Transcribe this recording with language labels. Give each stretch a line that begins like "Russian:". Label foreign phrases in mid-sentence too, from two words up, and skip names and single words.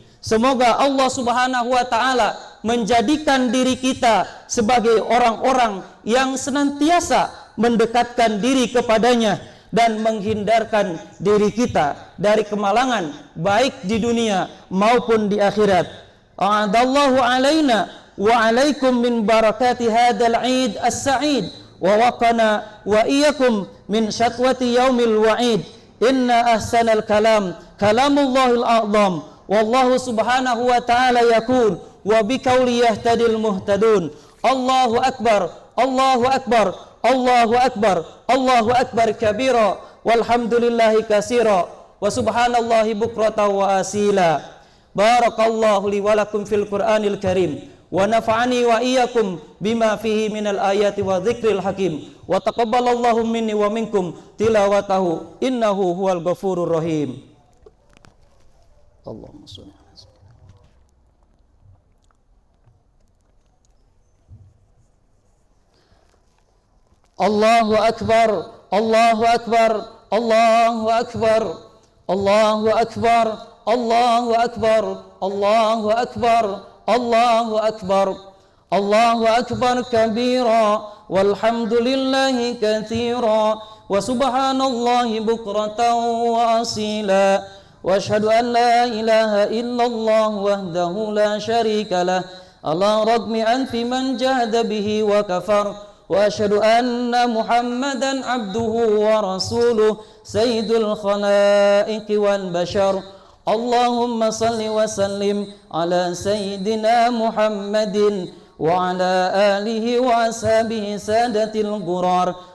Indonesian: Semoga
Arabic: الله سبحانه وتعالى
Indonesian: menjadikan diri kita sebagai orang-orang yang senantiasa mendekatkan diri kepadanya dan menghindarkan diri kita dari kemalangan baik di dunia maupun di akhirat.
Arabic: أعاد الله علينا وعليكم من بركات هذا العيد السعيد ووقانا وإياكم من سطوات يوم الوعيد. إن أحسن الكلام كلام الله الأعظم والله سبحانه وتعالى يقول وبقوله يهتدي المهتدون. الله أكبر، الله أكبر، الله أكبر، الله أكبر كبيرا، والحمد لله كثيرا، وسبحان الله بكرة وأصيلا. بارك الله لي ولكم في القرآن الكريم، ونفعني وإياكم بما فيه من الآيات والذكر الحكيم، وتقبل الله مني ومنكم تلاوته إنه هو الغفور الرحيم. اللهم صل على الله أكبر، الله أكبر، الله أكبر، الله أكبر, الله أكبر، الله أكبر، الله أكبر، الله أكبر كبيرا، والحمد لله كثيرا، وسبحان الله بكرة وأصيلا، وأشهد أن لا إله إلا الله وحده لا شريك له، على رغم أنف من جحد به وكفر. وأشهد أن محمدا عبده ورسوله سيد الخلائق والبشر. اللهم صل وسلم على سيدنا محمد وعلى آله وأصحابه سادة الغرار.